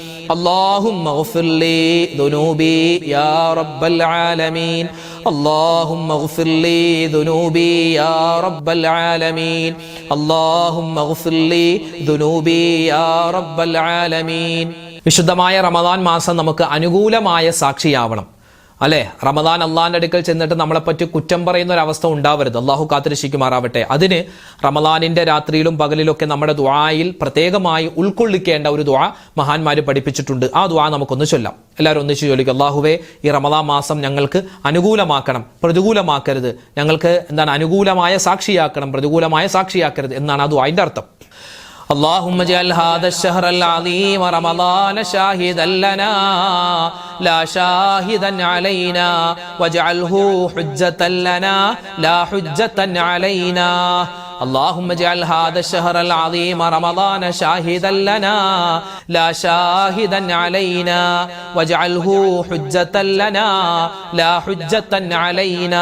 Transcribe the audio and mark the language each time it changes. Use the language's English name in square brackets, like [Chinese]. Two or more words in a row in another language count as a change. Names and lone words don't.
[Arabic] اللهم اغفر لي ذنوبي يا رب العالمين اللهم اغفر لي ذنوبي يا رب العالمين اللهم اغفر لي ذنوبي يا رب العالمين. [Malayalam] വിശുദ്ധമായ റമദാൻ മാസം നമുക്ക് അനുകൂലമായ സാക്ഷിയാവണം അല്ലെ. റമദാൻ അള്ളാഹിന്റെ അടുക്കൽ ചെന്നിട്ട് നമ്മളെപ്പറ്റി കുറ്റം പറയുന്ന ഒരു അവസ്ഥ ഉണ്ടാവരുത്. അള്ളാഹു കാത്തുരക്ഷിക്കുമാറാവട്ടെ. അതിന് റമദാനിന്റെ രാത്രിയിലും പകലിലൊക്കെ നമ്മുടെ ദുആയിൽ പ്രത്യേകമായി ഉൾക്കൊള്ളിക്കേണ്ട ഒരു ദുആ മഹാന്മാര് പഠിപ്പിച്ചിട്ടുണ്ട്. ആ ദുആ നമുക്കൊന്ന് ചൊല്ലാം. എല്ലാവരും ഒന്നിച്ച് ചൊല്ലിക്കുക. അള്ളാഹുവേ, ഈ റമദാൻ മാസം ഞങ്ങൾക്ക് അനുകൂലമാക്കണം, പ്രതികൂലമാക്കരുത്. ഞങ്ങൾക്ക് അനുകൂലമായ സാക്ഷിയാക്കണം, പ്രതികൂലമായ സാക്ഷിയാക്കരുത് എന്നാണ് ആ ദുആന്റെ അർത്ഥം. [Arabic] اللهم اجعل هذا الشهر العظيم رمضان شاهدا لنا لا شاهدا علينا واجعله حجة لنا لا حجة علينا. اللهم اجعل هذا الشهر العظيم رمضان شاهدا لنا لا شاهدا علينا واجعله حجة لنا لا حجة علينا.